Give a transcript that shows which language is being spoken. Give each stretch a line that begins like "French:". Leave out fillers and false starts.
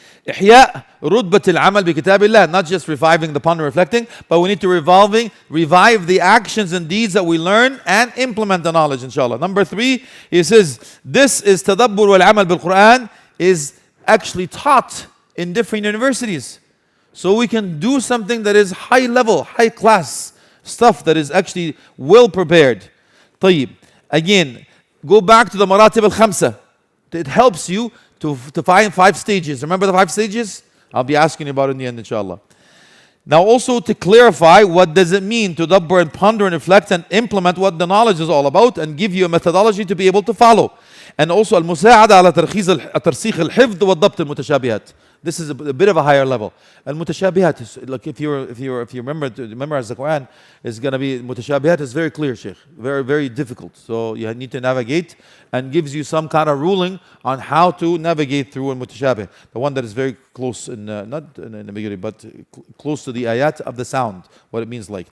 Arabic: إحياء رتبة العمل بكتاب الله.
English: Not just reviving the ponder reflecting, but we need to revive the actions and deeds that we learn and implement the knowledge, inshallah. Number 3, he says, this is tadabbur wal amal bil Quran is actually taught in different universities. So we can do something that is high level, high class stuff that is actually well prepared. طيب. Again, go back to the maratib al-khamsa. It helps you to find 5 stages. Remember the 5 stages? I'll be asking you about it in the end, inshallah. Now also to clarify what does it mean to dabbar and ponder and reflect and implement what the knowledge is all about and give you a methodology to be able to follow. And also
Arabic: المساعدة على ترسيخ الحفظ والضبط المتشابهات.
English: This is a bit of a higher level.
Arabic: المتشابهات
English: is like if you remember to memorize the Quran, it's going to be mutashabihat is very clear, Sheikh. Very, very difficult. So you need to navigate and gives you some kind of ruling on how to navigate through al-mutashabih. The one that is very close in not in the beginning, but close to the ayat of the sound, what it means like.